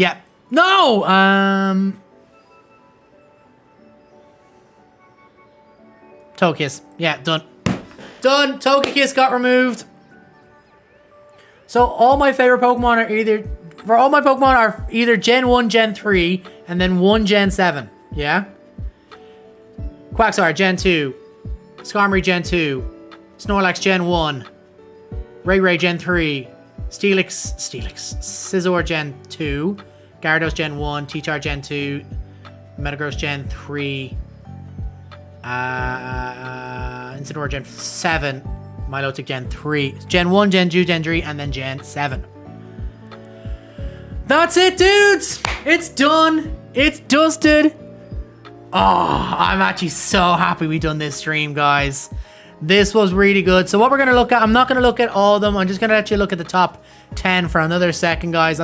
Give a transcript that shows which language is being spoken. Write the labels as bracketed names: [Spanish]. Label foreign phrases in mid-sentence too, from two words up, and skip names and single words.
[English] Yeah. No. Togekiss. Yeah, done. Done. Togekiss got removed. So all my favorite Pokemon are either Gen 1, Gen 3, and then 1 Gen 7. Yeah? Quagsire, Gen 2. Skarmory, Gen 2. Snorlax, Gen 1. Ray, Gen 3. Steelix, Scizor, Gen 2. Gyarados, Gen 1. T-Char, Gen 2. Metagross, Gen 3. Incineroar, Gen 7. Milotic, Gen 3. Gen 1, Gen 2, Gen 3, and then Gen 7. That's it, dudes! It's done! It's dusted! Oh, I'm actually so happy we done this stream, guys. This was really good. So what we're going to look at, I'm not going to look at all of them. I'm just going to let you look at the top 10 for another second, guys.